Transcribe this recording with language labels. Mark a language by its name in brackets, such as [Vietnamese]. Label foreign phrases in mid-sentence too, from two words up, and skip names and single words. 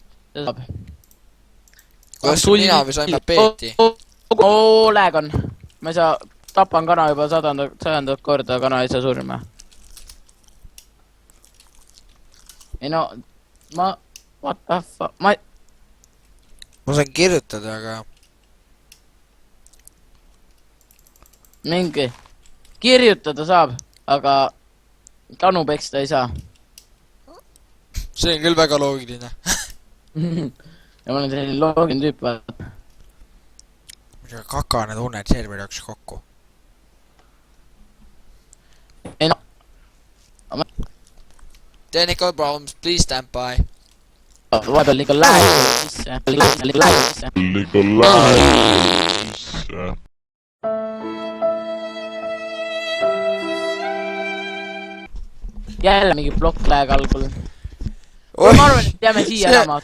[Estonian] see saab . kuidas mina või saime peeti ? oo , lag on . ma ei saa , tapan kana juba sajandat korda , kana ei saa surma . ei no , [English] what the fuck , [Estonian] ma saan kirjutada , aga mingi , kirjutada saab , aga kanu peksta ei saa . see on küll väga loogiline . ja ma olen selline loogiline tüüp , vaata . kakane tunne , et server jooksis kokku . ei no , [English] Technical problems , please stand by . [Estonian] vahepeal ikka lag sisse . jälle mingi plokk lag algul . ma arvan , et jääme siia elama .